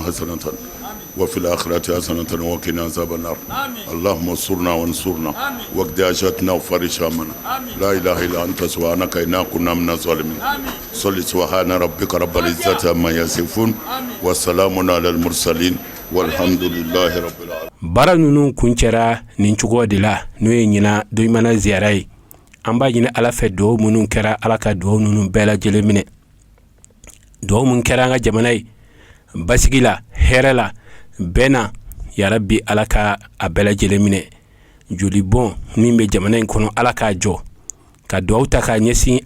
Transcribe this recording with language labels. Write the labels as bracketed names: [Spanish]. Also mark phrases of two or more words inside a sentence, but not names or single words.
[Arabic] حسنة وفي الآخرة حسنة وقنا عذاب النار اللهم انصرنا وانصرنا واقض حاجاتنا وفرج همنا لا إله إلا أنت سبحانك إنا كنا من الظالمين صل سبحان ربك رب العزة عما يصفون وسلام على المرسلين والحمد لله رب العالمين [Bambara] bara nunu kuncɛra nin cogo de la n'o ye ɲina doimana ziyara ye an b'a ɲini ala fɛ duwawu minnu kɛra ala ka duwawu ninnu bɛɛ lajɛlen minɛ duwawu mun kɛra an ka jamana ye basigi la hɛrɛ la bɛn na yarabi ala ka a bɛɛ lajɛlen minɛ joli bɔn min bɛ jamana in kɔnɔ ala k'a jɔ ka duwawu ta k'a ɲɛsin